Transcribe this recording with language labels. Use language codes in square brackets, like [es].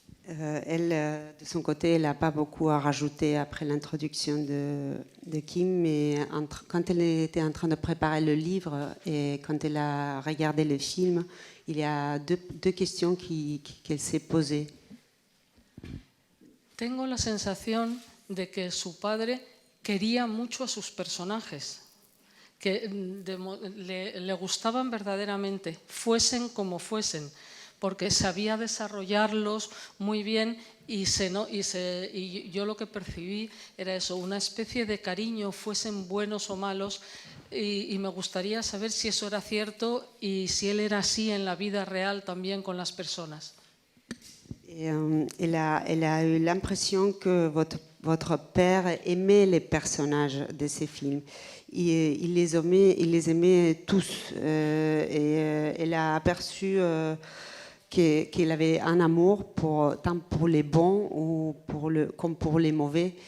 [fr] Elle, de son côté, elle n'a pas beaucoup à rajouter après l'introduction de Kim, mais quand elle était en train de préparer le livre et quand elle a regardé le film, il y a deux questions qu'elle s'est posées. [es] Tengo la sensación de que su padre quería mucho a sus personajes, que le gustaban verdaderamente, fuesen como fuesen, porque sabía desarrollarlos muy bien y yo lo que percibí era eso, una especie de cariño, fuesen buenos o malos, y me gustaría saber si eso era cierto y si él era así en la vida real también con las personas. [fr] Elle a eu l'impression que votre père aimait les personnages de ces films. Il les aimait tous. Et elle a aperçu qu'il avait un amour tant pour les bons comme pour les mauvais.